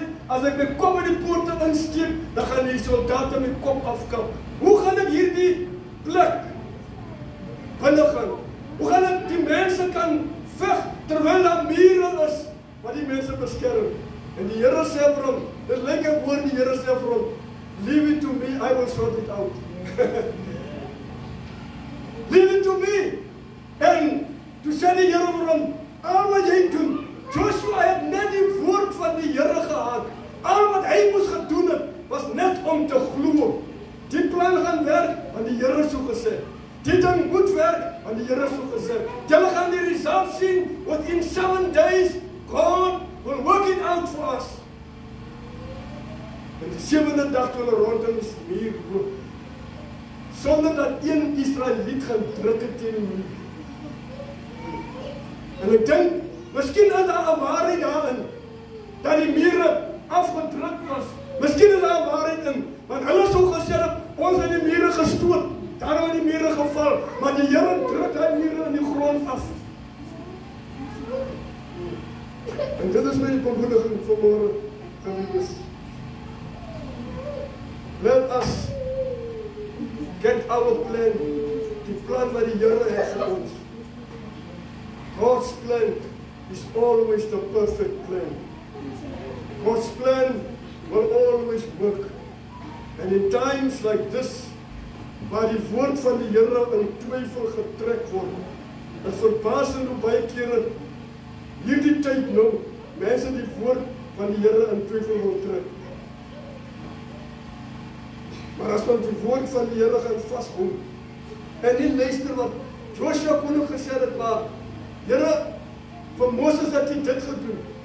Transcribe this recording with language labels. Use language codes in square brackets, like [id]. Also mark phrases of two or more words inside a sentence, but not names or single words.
[af] As ek my kop in die poorte insteek, dan gaan die soldate my kop afkap. Hoe gaan ek hierdie plek binne gaan? Hoe gaan ek die mense kan veg terwyl daar mure is wat die mense beskerm? En die Here sê vir hom, dit lyk ek hoor die Here sê vir hom, [en] leave it to me, I will sort it out. Leave it to me. [af] En toe sê die Here vir hom, al wat jy doen, Joshua het net die woord van die Here gehad. Al wat hy moes gedoen het, was net om te glo. Die plan gaan werk, want die Here so gesê. Die ding moet werk, want die Here so gesê. Julle gaan die results sien, [en] within 7 days, God will work it out for us. [af] En die 7de dag toe hulle rondom die muur loop, sonder dat een Israeliet gaan druk het teen die muur. En ek dink, miskien is daar 'n waarheid daarin, dat die mure afgedruk was. Miskien is daar 'n waarheid in, Want hulle sou gesê dat ons in die mure gestoot, daarom in die mure geval, maar die Here druk hy mure in die grond af. En dit is my bemoediging vanmôre, geliefdes. [en] Let us get our plan, [af] die plan wat die Here het vir ons. [en] God's plan is always the perfect plan. God's plan will always work. And in times like this, [af] waar die woord van die Here in twyfel getrek word, is verbasend hoe baie kere hierdie tyd nou, mense die woord van die Here in twyfel wil trek. Maar as ons die woord van die Here gaan vashou, en nie luister wat Joshua kon ook gesê het, maar Here, vir Moses het hy dit gedoen.